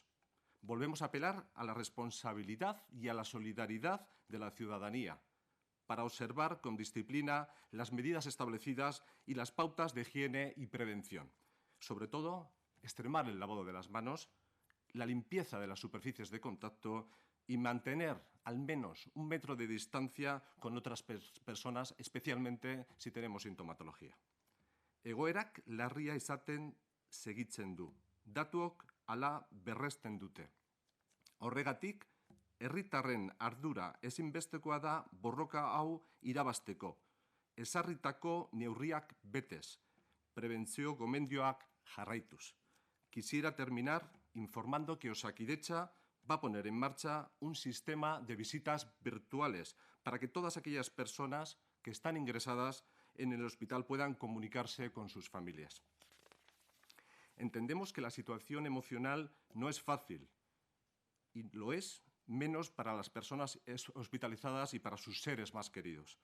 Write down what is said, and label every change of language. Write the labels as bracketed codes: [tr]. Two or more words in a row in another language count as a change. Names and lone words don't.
[es] Volvemos a apelar a la responsabilidad y a la solidaridad de la ciudadanía para observar con disciplina las medidas establecidas y las pautas de higiene y prevención. Sobre todo, extremar el lavado de las manos, la limpieza de las superficies de contacto y mantener al menos 1 metro de distancia con otras personas, especialmente si tenemos sintomatología. [eu] Egoerak larria izaten segitzen du. Datuok hala berresten dute. Horregatik, herritarren ardura ezinbestekoa da borroka hau irabazteko. Ezarritako neurriak betez, prebentzio gomendioak jarraituz. [es] Quisiera terminar informando que Osakidetza va a poner en marcha un sistema de visitas virtuales para que todas aquellas personas que están ingresadas en el hospital puedan comunicarse con sus familias. Entendemos que la situación emocional no es fácil y lo es menos para las personas hospitalizadas y para sus seres más queridos.